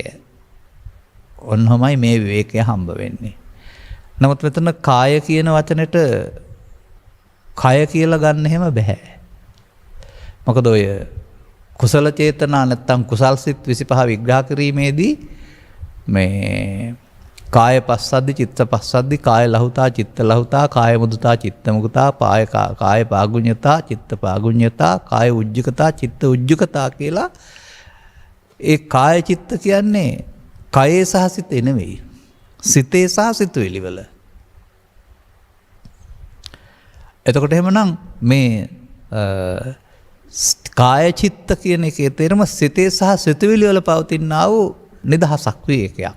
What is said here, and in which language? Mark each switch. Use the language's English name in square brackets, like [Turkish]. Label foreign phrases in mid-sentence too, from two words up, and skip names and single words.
[Sinhala] ඔන්නමයි මේ විවේකය හම්බ වෙන්නේ. නමුත් මෙතන කාය කියන වචනෙට කය කියලා ගන්න එහෙම බෑ. මොකද ඔය කුසල චේතනා නැත්තම් කුසල් සිත් 25 විග්‍රහ කිරීමේදී මේ [Pali] කාය පස්සද්දි චිත්ත පස්සද්දි කාය ලහුතා චිත්ත ලහුතා කාය මුදුතා චිත්ත මුදුතා කාය පාගුඤ්ඤතා චිත්ත පාගුඤ්ඤතා කාය උජ්ජකතා චිත්ත උජ්ජකතා [Sinhala] කියලා ඒ කාය චිත්ත කියන්නේ කයේ සහ සිතේ නෙවෙයි. සිතේ සහ සිතුවිලි වල. එතකොට එහෙමනම් මේ කාය චිත්ත කියන එකේ තේරුම සිතේ සහ සිතුවිලි වල පවතිනා වූ නිදහසක් විවේකයක්.